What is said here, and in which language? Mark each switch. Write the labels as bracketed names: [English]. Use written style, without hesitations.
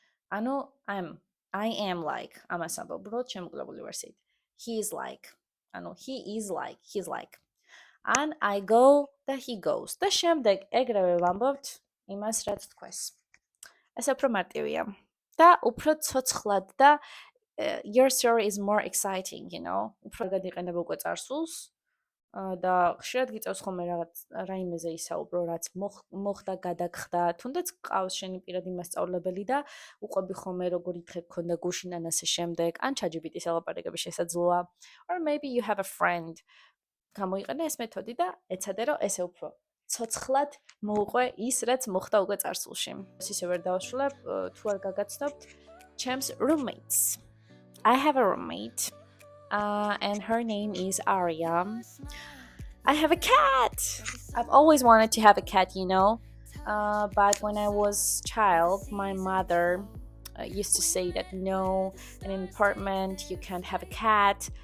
[Georgian] ანუ [English] I am like, [Georgian] ამას ამბობ, უბრალოდ შემოკლებული ვერსიით. [English] He is like, ანუ he is like, he's like. And I go და he goes. [Georgian] და შემდეგ ეგრევე ვამბობთ იმას, რაც თქვეს. ეს უფრო მარტივია და უფრო ცოცხლად და [English] your story is more exciting, you know. [Georgian] უფრო გადაიყენება უკვე წარსულს და ხშირად გიწევს ხოლმე რაღაც რაიმეზე ისაუბრო, რაც მოხდა, გადაგხდა, თუნდაც ყავს შენი პირადი მასწავლებელი და უყვები ხოლმე როგორ ითხებ ქონდა გუშინ ან ასე შემდეგ, ან ChatGPT-ს ელაპარაკები შესაძლოა. [English] Or maybe you have a friend. [Georgian] გამოიყენე ეს მეთოდი და ეცადე რომ ესე უფრო ცოცხლად მოუყვე ის, რაც მოხდა უკვე წარსულში. ისე ვერ დავასრულებ, თუ არ გაგაცნობთ, ჩემს roommates. [English] I have a roommate, and her name is Aria. I have a cat. I've always wanted to have a cat, you know. But when I was a child, my mother used to say that no, in an apartment you can't have a cat.